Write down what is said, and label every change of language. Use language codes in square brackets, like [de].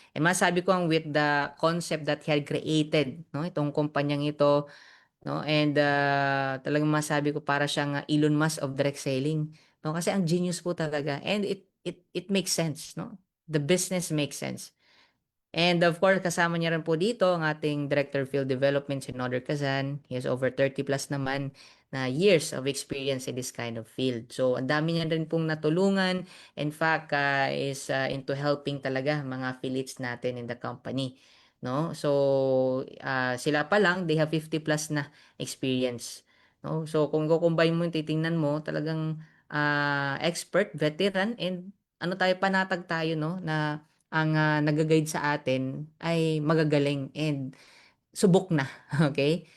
[en] And masabi ko ang with the concept that he had created, no, [tl] itong kumpanyang ito, [en] no, and [tl] talagang masabi ko para siyang [en] Elon Musk of direct selling, no, kasi ang genius po talaga, and it makes sense, no, the business makes sense. And of course, [tl] kasama niya rin po dito ang ating [en] Director of Field Development, si Noder Kazan. He has over 30 plus naman na years of experience in this kind of field. [tl] So, ang dami niya rin pong natulungan. [en] In fact, is into helping talaga mga affiliates natin in the company. No? So, [tl] sila pa lang, [en] they have 50 plus na experience. [tl] No? So, kung kukumbine mo, titingnan mo, talagang expert, veteran, and ano tayo, panatag tayo, no, na ang nag-guide sa atin ay magagaling and subok na. Okay?